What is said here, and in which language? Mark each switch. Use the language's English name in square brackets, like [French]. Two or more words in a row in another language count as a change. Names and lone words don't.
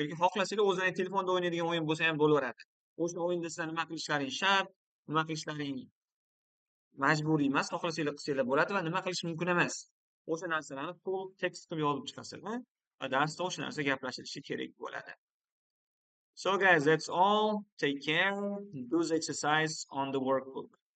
[Uzbek] Xohlasanglar o'zlaring telefonda o'ynaydigan o'yin bo'lsa ham bo'laveradi. O'sha o'yinda sizlar nima qilishlaring shart, nima qilishlaring majburiy emas, xohlasanglar qilsanglar bo'ladi va nima qilish mumkin emas. O'sha narsalarni to'liq tekst qilib yozib chiqasizlar va darsda o'sha narsa gaplashilishi kerak bo'ladi. [English] So guys, that's all. Take care. Do the exercise on the workbook.